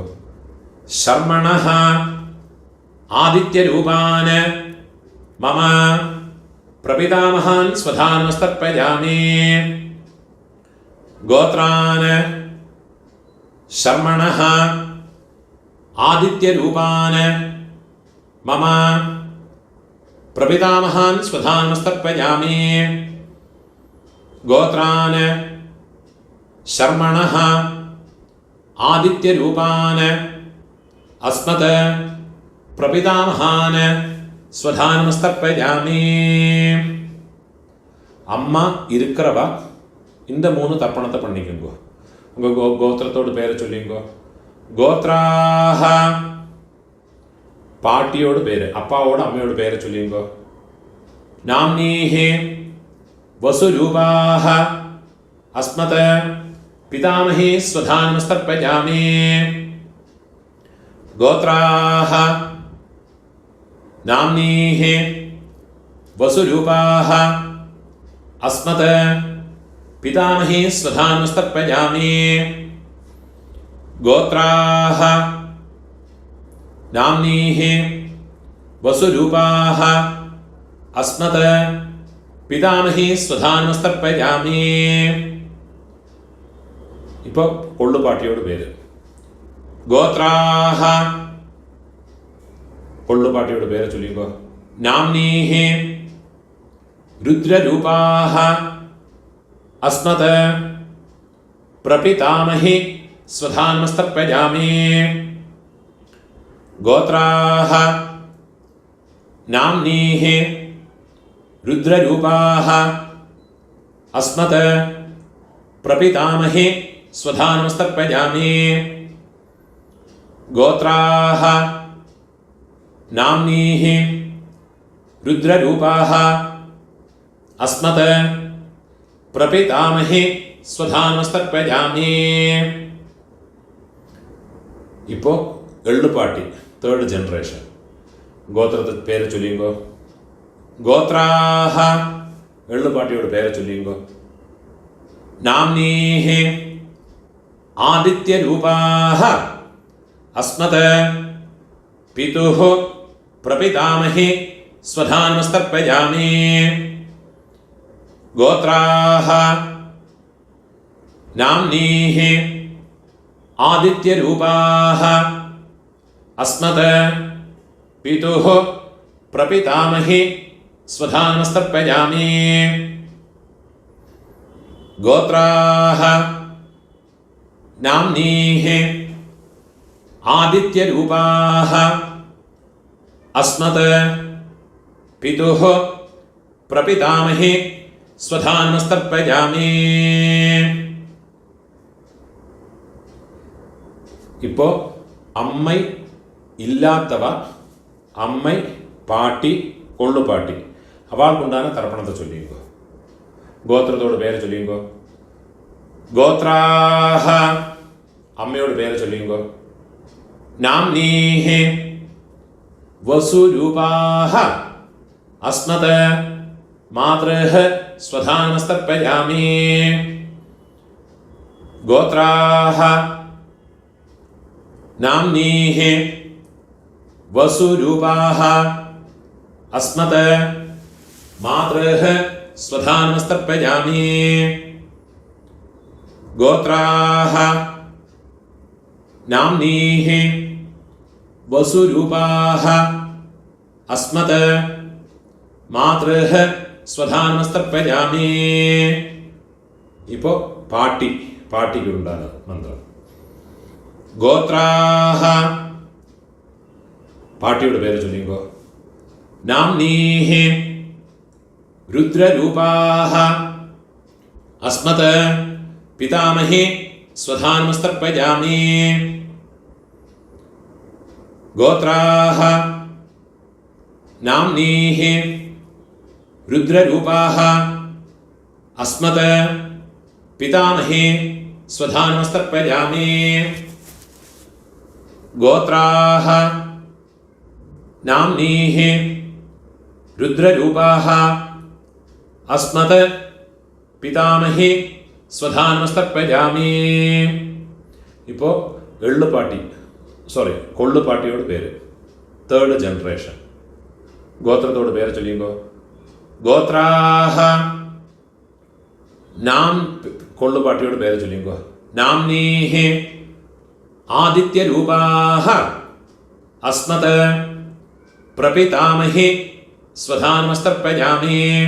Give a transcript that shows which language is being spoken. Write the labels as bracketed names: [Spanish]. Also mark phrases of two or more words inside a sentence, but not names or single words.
[Sanskrit] शर्मणः आदित्यरूपान् मम प्रपितामहान् स्वधानमस्तर्पयामि. गोत्रान् शर्मणः आदित्यरूपान् मम प्रपितामहान् स्वधानमस्तर्पयामि। गोत्रान् शर्मणः आदित्यरूपान् अस्मत् प्रपितामहान् स्वधानमस्तर्पयामि. [Tamil] அம்மா இருக்கிறவா இந்த 3 தர்ப்பணத்தை பண்ணிக்கோங்க. உங்கள் கோத்திரத்தோடு பேரை சொல்லிங்கோ. கோத்ராஹ பாட்டியோட பேர், அப்பாவோட அம்மையோட பேரை சொல்லிங்கோ. [Sanskrit] नाम्नीः वसुरूपाः अस्मत् पितामही स्वधानमस्तर्पयामि. गोत्राः नाम्नीः वसुरूपाः अस्मत् पितामही स्वधानमस्तर्पयामि. गोत्राः नाम्नीः वसुरूपाः अस्मत् पितामही स्वधानमस्तर्पयामि. [Tamil] இப்போ கொள்ளுப்பாட்டியோட பேர். கோத்ராः கொள்ளுப்பாட்டியோட பேரை சொல்லிங்கோ. [Sanskrit] நாம்னீः रुद्ररूपाः अस्मत् प्रपितामहि स्वधानमस्तर्पयामि. गोत्राः नाम्नीः रुद्ररूपाः अस्मत् प्रपितामहि स्वधानमस्तर्पयामि. गोत्राः नाम्नीः रुद्ररूपाः अस्मत् प्रपितामहि स्वधानमस्तर्पयामि. [Tamil] இப்போ எள்ளுப்பாட்டி 3rd ஜெனரேஷன். கோத்திரத்துக்கு பேரை சொல்லிங்கோ. கோத்ராஹ எள்ளுப்பாட்டியோட பேரை சொல்லிங்கோ. [Sanskrit] नाम्नीः आदित्यरूपाः अस्मत् पितुः प्रपितामहि स्वधानमस्तर्पयामि. गोत्राः नाम्नीः आदित्यरूपाः अस्मत् पितुः प्रपितामहि स्वधानमस्तर्पयामि. गोत्राः नाम्नीः आदित्यरूपाः अस्मत् पितुः प्रपितामहि स्वधानमस्तर्पयामि. [Tamil] இப்போ அம்மை இல்லாதவ, அம்மை பாட்டி கொள்ளுப்பாட்டி அவளுக்கு உண்டான தர்ப்பணத்தை சொல்லிங்கோ. கோத்திரத்தோட பேரை சொல்லிங்கோ. கோத்ராஹ அம்மையோட பேரை சொல்லிங்கோ. [Sanskrit] नाम्नीः वसुरूपाः अस्मत् मातृः स्वधानमस्तर्पयामि. गोत्राः नाम्नीः वसुरूपाः अस्मत् मातृः स्वधानमस्तर्पयामि. गोत्राः नाम्नीः वसुरूपाः अस्मत् मातृः स्वधानमस्तर्पयामि. [Tamil] இப்போ பாட்டிக்கு உண்டான மந்திரம். கோத்ராஹ பாட்டியோட பேரை சொல்லிங்கோ. [Sanskrit] நாம்னீஹி रुद्ररूपाः अस्मत् पितामहि स्वधानमस्तर्पयामि. गोत्राः नाम्नीः रुद्ररूपाः अस्मत् पितामहि स्वधानमस्तर्पयामि. गोत्राः नाम्नीः रुद्ररूपाः अस्मत् पितामहि स्वधानमस्तर्पयामि. [Tamil] இப்போ கொள்ளுப்பாட்டியோட பேர் 3rd ஜெனரேஷன். கோத்திரத்தோட பேரை சொல்லிங்கோ. [Sanskrit] गोत्राः नाम [Tamil] கொள்ளுப்பாட்டியோட பேரை சொல்லிங்கோ. [Sanskrit] नाम्नीः आदित्यरूपाः अस्मत् प्रपितामहि स्वधानमस्तर्पयामि।